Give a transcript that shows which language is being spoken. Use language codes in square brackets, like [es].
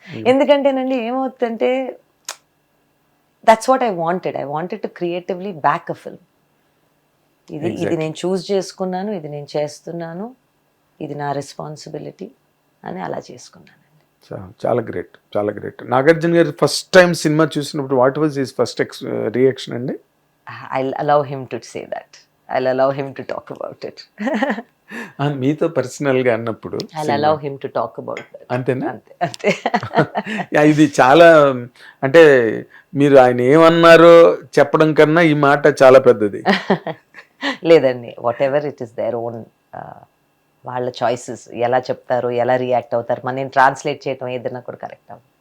[te] ఎందుకంటేనండి ఏమవుతుందంటే, [en] That's what I wanted to creatively back a film. [te] ఇది నేను చూస్ చేసుకున్నాను, ఇది నేను చేస్తున్నాను, ఇది నా రెస్పాన్సిబిలిటీ అని అలా చేసుకున్నాను. చాలా గ్రేట్, చాలా గ్రేట్. నాగార్జున గారు ఫస్ట్ టైం సినిమా చూసినప్పుడు [en] what was his first reaction [te] అండి? [en] I'll allow him to say that. I'll allow him to talk about it. [te] మీతో పర్సనల్ గా అన్నప్పుడు [en] I'll allow him to talk about that. [te] అంతేనా? అంతే. ఇది చాలా, అంటే మీరు ఆయన ఏమన్నారో చెప్పడం కన్నా ఈ మాట చాలా పెద్దది. లేదండి, [en] whatever it is their own, [te] వాళ్ళ చాయిసెస్, ఎలా చెప్తారు, ఎలా రియాక్ట్ అవుతారు, నేను ట్రాన్స్లేట్ చేయటం ఏదైనా కూడా కరెక్ట్ అవ్వదు.